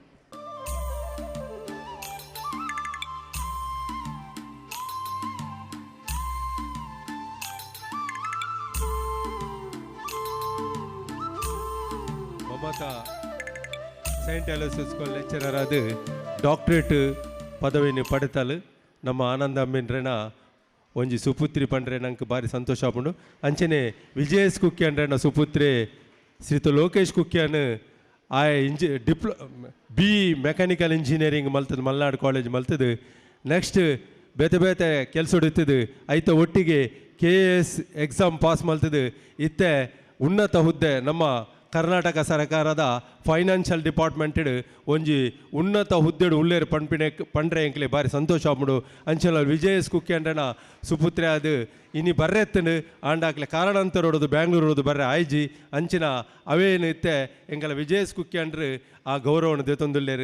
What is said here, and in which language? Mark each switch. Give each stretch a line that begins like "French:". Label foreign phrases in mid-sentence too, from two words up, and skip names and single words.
Tulu: ಮಮತಾ ಸೈಂಟ್ ಅಲೋಸಿಯಸ್ ಕಾಲೇಜ್ ಲೆಕ್ಚರರ್ ಆದ ಡಾಕ್ಟ್ರೇಟ್ ಪದವಿಯನ್ನು ಪಡೆತಲು ನಮ್ಮ ಆನಂದ ಅಮ್ಮಿನ್ರೇನ ಒಂಜಿ ಸುಪುತ್ರಿ ಪಂಡ್ರೆ ನಂಗೆ ಭಾರಿ ಸಂತೋಷ ಆಪುಂಡು. ಅಂಚನೆ ವಿಜಯ್ ಎಸ್ ಕುಖ್ಯಾನ್ರೇನ ಸುಪುತ್ರಿ ಶ್ರೀತ ಲೋಕೇಶ್ ಕುಖ್ಯಾನ್ ಬಿ
English: mechanical engineering
Tulu: ಮಲ್ತದ್ದು ಮಲ್ನಾಡು ಕಾಲೇಜ್ ಮಲ್ತದ್ದು. ನೆಕ್ಸ್ಟ್ ಬೇತೆ ಬೇತೆ ಕೆಲಸ ಹೊಡಿತದ್ದು ಐತ ಒಟ್ಟಿಗೆ KS
English: exam pass
Tulu: ಮಲ್ತದ್ದು. ಇತ್ತೆ ಉನ್ನತ ಹುದ್ದೆ ನಮ್ಮ ಕರ್ನಾಟಕ ಸರ್ಕಾರದ
English: financial department
Tulu: ಒಂಜಿ ಉನ್ನತ ಹುದ್ದೆಡು ಉಳ್ಳೇರು ಪಂಡ್ರೆ ಎಂಕ್ಲೆ ಭಾರಿ ಸಂತೋಷ ಆಗ್ಬಿಡು. ಅಂಚಲ ವಿಜಯ್ ಎಸ್ ಕುಖ್ಯಾನ್ರನ ಸುಪುತ್ರೆ ಅದು ಇನಿ ಬರ್ರೆತ್ತಂಡು ಆಂಡಾಕ್ಲೆ ಕಾರಣಾಂತರೋಡದು ಬ್ಯಾಂಗ್ಳೂರೋದು ಬರ್ರೆ ಆಯ್ಜಿ ಅಂಚಿನ ಅವೇನು ಇತ್ತೆ ಎಂಕಲ ವಿಜಯ್ ಎಸ್ ಕುಖ್ಯಾನ್ರು ಆ ಗೌರವವನ್ನು ದೇತೊಂದುಲ್ಲೇರು.